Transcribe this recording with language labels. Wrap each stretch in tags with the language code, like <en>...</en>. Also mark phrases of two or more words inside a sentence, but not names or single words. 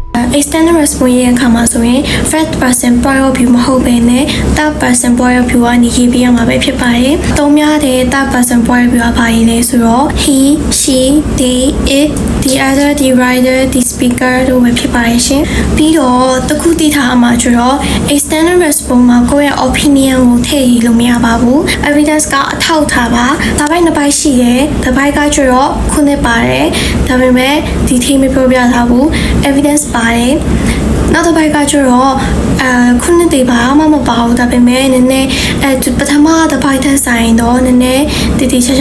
<en>extended response</en> <my>ရဲ့အခါမှာဆိုရင်</my> <en>first person point of view</en> <my>မဟုတ်ဘဲနဲ့</my> <en>third person point of view</en> <my>ကနေရေးပြရမှာပဲဖြစ်ပါတယ်။သုံးများတဲ့</my> <en>third person point of view</en> <my>ကဘာရေးလဲဆိုတော့</my> <en>he she they it the other the writer the speaker</en> <my>တို့ပဲဖြစ်ပါတယ်ရှင်။ပြီးတော့တခုသိ ထားမှာကျတော့</my> <en>extended response</en> <my>မှာကိုယ့်ရဲ့ opinion ကိုထည့်ရေးလို့မရပါဘူး။ evidence ကအထောက်ထားပါ။ဒါပိုင်းနှစ်ပိုင်းရှိတယ်။တစ်ပိုင်းကကျတော့ခုနှစ်ပါတယ်။ဒါပေမဲ့ဒီထိမပြောပြ ထားဘူး။ evidence ပါတယ်။နောက်တစ်ပိုင်းကကျတော့ခုနှစ်တွေဘာမှမပါဘူးဒါပေမဲ့နည်းနည်းပထမတစ်ပိုင်းထက်ဆိုင်တော့နည်းနည်းတည်တည်ချာချာ</my>